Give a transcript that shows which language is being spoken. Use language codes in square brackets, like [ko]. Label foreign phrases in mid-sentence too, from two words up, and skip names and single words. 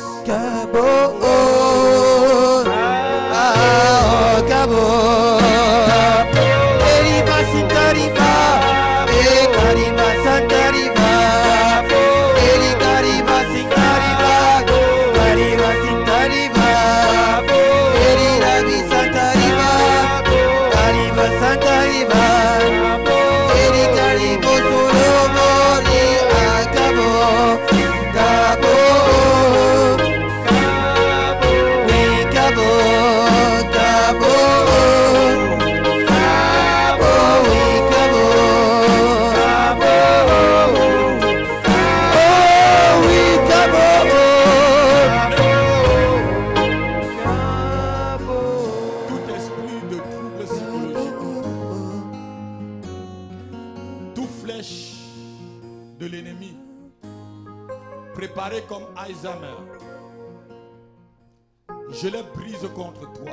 [fr] Cabo, Cabo, Eriba Sintariba, Ekariba Santariba, Eri Kariba Sintariba, Kariba Sintariba, Eri Rabi Santariba, Kariba Santariba, Eri Karibo Solomori Akabo. Cabo, Cabo, Cabo, Cabo, Cabo, Tout esprit de trouble psychologique, toute flèche de l'ennemi préparé comme Alzheimer, je les brise contre toi.